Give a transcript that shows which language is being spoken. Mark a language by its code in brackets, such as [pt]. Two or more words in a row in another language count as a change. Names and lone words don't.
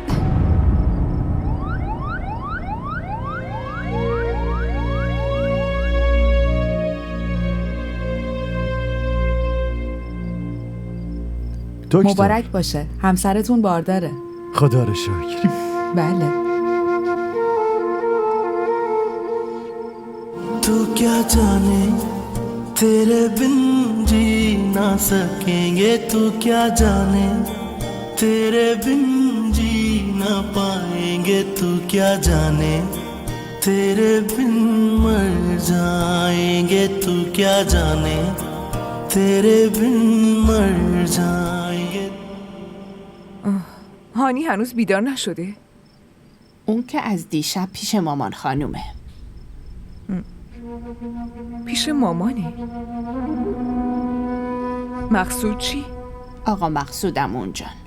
[fa] دکتر مبارک باشه، همسرتون بارداره. خدا رو شکر. بله. [hi] تو क्या जाने तेरे बिन जी ना सकेंगे, तू क्या जाने तेरे बिन जी ना पाएंगे, तू क्या जाने तेरे बिन मर जाएंगे तू क्या जाने तेरे बिन मर जाएंगे. [fa] هانی هنوز بیدار نشده؟ اون که از دیشب پیش مامان خانومه. پیش مامانه؟ مقصود چی؟ آقا مقصودم اونجان.